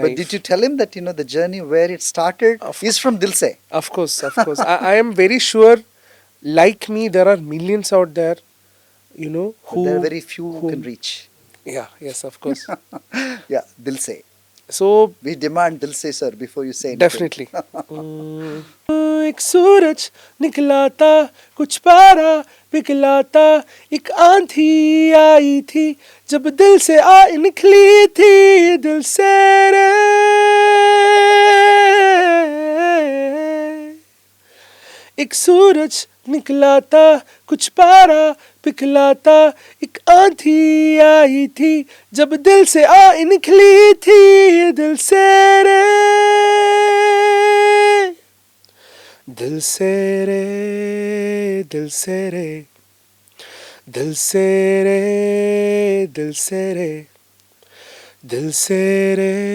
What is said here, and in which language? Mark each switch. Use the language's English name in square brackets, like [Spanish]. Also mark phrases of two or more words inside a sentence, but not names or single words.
[English] But did you tell him that, the journey where it started is from Dil Se? Of course, of course. I am very sure, like me, there are millions out there, But who... there are very few who can reach. Yeah, yes, of course. Yeah, Dil Se. So, We demand Dil Se, sir, before you say anything. definitely. [Hindi] एक सूरज निकला था, कुछ पारा पिघला था, एक आंधी आई थी, जब दिल से निकली थी, दिल से रे। एक सूरज निकला था, कुछ पारा पिघला था, एक आंधी आई थी, जब दिल से निकली थी, दिल से रे, दिल से रे, दिल से रे, दिल से रे, दिल से रे, दिल से रे।